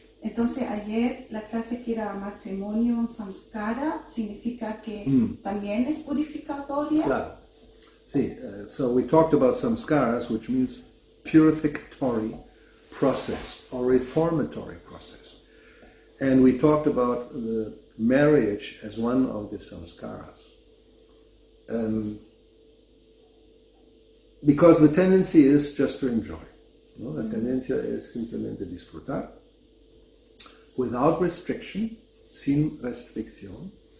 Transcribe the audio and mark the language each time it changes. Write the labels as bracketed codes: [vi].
[es] Entonces ayer la clase que era matrimonio samskara significa que también es purificatoria. Claro. [en] Sí, so we talked about samskaras, which means purificatory process or reformatory process. And we talked about the marriage as one of the samskaras. Because the tendency is just to enjoy. [es] ¿No? La tendencia es simplemente disfrutar, [en] without restriction, [es] sin restricción.